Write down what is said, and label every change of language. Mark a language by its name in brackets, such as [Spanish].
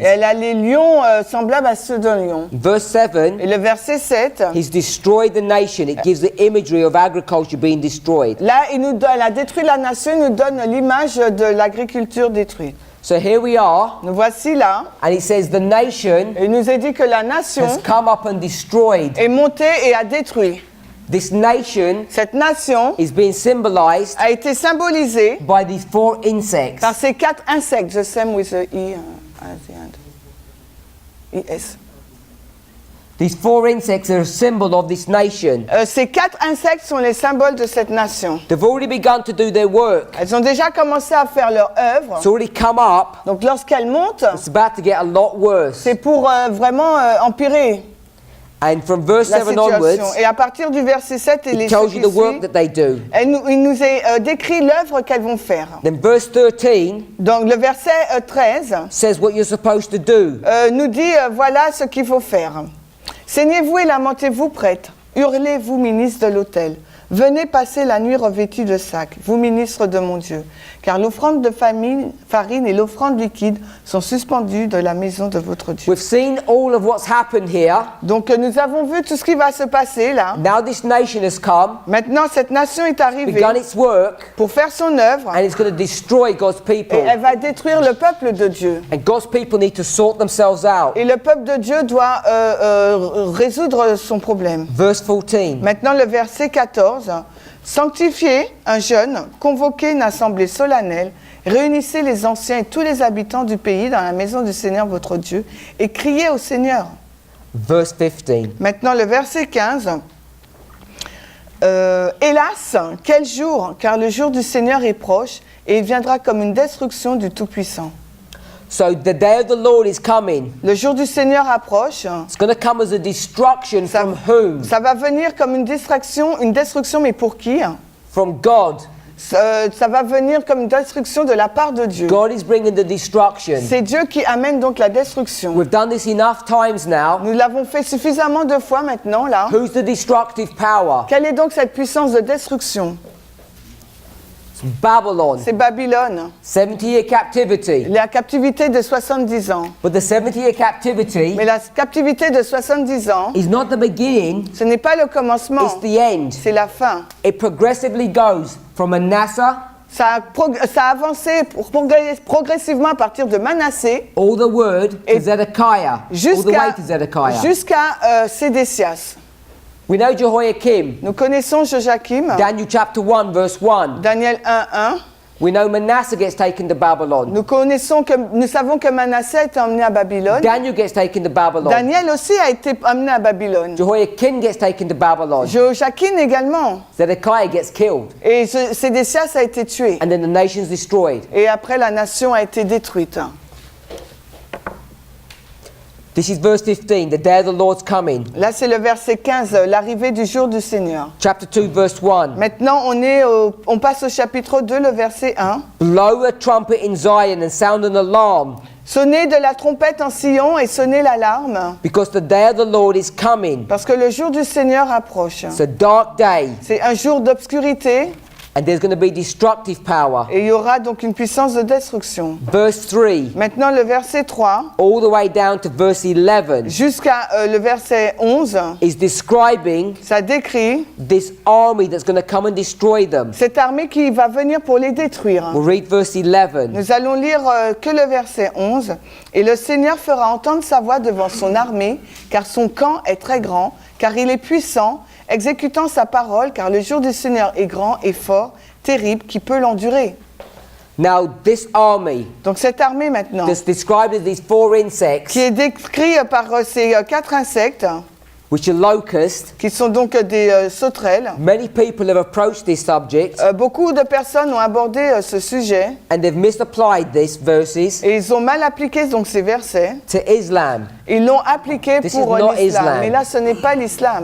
[French] Et elle a les lions semblables à ceux d'un lion. [English] Verse 7. [French] Et le verset 7, [English] He's destroyed the nation. It gives the imagery of agriculture being destroyed. [French] là, elle a détruit la nation, il nous donne l'image de l'agriculture détruite. [English] So here we are, [French] Nous voici là, [English] and it says the nation [French] et il nous est dit que la nation [English] has come up and destroyed. [French] est montée et a détruit. [English] This nation [French] Cette nation [English] is being symbolized [French] a été symbolisée [English] by these 4 insects. [French] par ces 4 insectes. [English] The same with the E at the end. ES. These 4 insects are a symbol of this nation. [French] Ces 4 insectes sont les symboles de cette nation. [English] They've already begun to do their work. [French] Elles ont déjà commencé à faire leur œuvre. [English] It's already come up. [French] Donc lorsqu'elles montent, [English] It's about to get a lot worse. [French] c'est pour vraiment empirer [English] And from verse [French] la [English] 7 [French] situation. [English] onwards, [French] Et à partir du verset 7 et les [English] it tells [French] ceux [English] you [French] qui [English] the work [French] suivent, [English] that they do. [French] il nous est décrit l'œuvre qu'elles vont faire. [English] Then verse 13 [French] Donc le verset 13 [English] says what you're supposed to do. [French] nous dit voilà ce qu'il faut faire. Saignez-vous et lamentez-vous prêtres. Hurlez, vous ministres de l'autel. Venez passer la nuit revêtus de sacs, vous ministres de mon Dieu. Car l'offrande de farine et l'offrande liquide sont suspendues de la maison de votre Dieu. [English] We've seen all of what's happened here. [French] Donc nous avons vu tout ce qui va se passer là. [English] Now this nation has come, [French] Maintenant cette nation est arrivée [English] begun its work, [French] pour faire son œuvre [English] and it's going to destroy God's [French] et [English] people. [French] elle va détruire le peuple de Dieu. [English] And God's people need to sort themselves out. [French] Et le peuple de Dieu doit résoudre son problème. [English] Verse 14. [French] Maintenant le verset 14. Sanctifiez un jeûne, convoquez une assemblée solennelle, réunissez les anciens et tous les habitants du pays dans la maison du Seigneur votre Dieu et criez au Seigneur. [English] Verse 15. [French] Maintenant le verset 15. Hélas, quel jour, car le jour du Seigneur est proche et il viendra comme une destruction du Tout-Puissant. [English] So the day of the Lord is coming. [French] Le jour du Seigneur approche. [English] It's going to come as a destruction from whom? [French] Ça va venir comme une destruction, mais pour qui? [English] From God. [French] Ça va venir comme une destruction de la part de Dieu. [English] God is bringing the destruction. [French] C'est Dieu qui amène donc la destruction. [English] We've done this enough times now. [French] Nous l'avons fait suffisamment de fois maintenant, là. [English] Who's the destructive power? [French] Quelle est donc cette puissance de destruction? [English] It's Babylon. [French] C'est Babylone. [English] 70-year captivity. [French] La captivité de 70 ans. [English] But the 70-year captivity [French] Mais la captivité de 70 ans, [English] is not the beginning, [French] ce n'est pas le commencement, [English] it's the end. [French] c'est la fin. [English] It progressively goes from Manasseh [French] Ça a avancé progressivement à partir de Manassé [English] all the word to [French] Et [English] Zedekiah, all the way to Zedekiah. [French] jusqu'à Sédécias. [English] We know Jehoiakim, [French] Nous connaissons Joachim, [English] Daniel chapter 1 verse 1. [French] Daniel 1:1. [English] We know Manasseh gets taken to Babylon. [French] Nous savons que Manassé a été emmené à Babylone. [English] Daniel gets taken to Babylon. [French] Daniel aussi a été amené à Babylone. [English] Jehoiakim gets taken to Babylon. [French] Joachim également. [English] Zedekiah gets killed. [French] Et Sédécias a été tué. [English] And then the nation's destroyed. [French] Et après, la nation a été détruite. [English] This is verse 15, the day of the Lord's coming. [French] Là, c'est le verset 15, l'arrivée du jour du Seigneur. [English] Chapter 2, verse 1. [French] Maintenant, on passe au chapitre 2, le verset 1. [English] Blow a trumpet in Zion and sound an alarm, [French] Sonnez de la trompette en Sion et sonnez l'alarme, [English] because the day of the Lord is coming. [French] parce que le jour du Seigneur approche. [English] It's a dark day, [French] C'est un jour d'obscurité [English] and there's going to be destructive power. [French] et il y aura donc une puissance de destruction. [English] Verse 3, [French] Maintenant, le verset 3 [English] all the way down to verse 11, [French] jusqu'à le verset 11, [English] is describing [French] ça décrit [English] this army that's going to come and destroy them. [French] cette armée qui va venir pour les détruire. [English] We'll read verse 11. [French] Nous allons lire que le verset 11. « Et le Seigneur fera entendre sa voix devant son armée, car son camp est très grand, car il est puissant, exécutant sa parole, car le jour du Seigneur est grand et fort, terrible, qui peut l'endurer. » [English] Now, this army [French] Donc cette armée maintenant, [English] that's described as these four insects, [French] qui est décrite par ces 4 insectes, [English] which are locusts. [French] qui sont donc des sauterelles. [English] Many people have approached this subject [French] Beaucoup de personnes ont abordé ce sujet [English] and they've misapplied these verses [French] et ils ont mal appliqué donc ces versets. [English] to Islam. [French] Ils l'ont appliqué [English] This [French] pour [English] is not [French] l'islam. [English] Islam. [French] Mais là, ce n'est pas l'islam.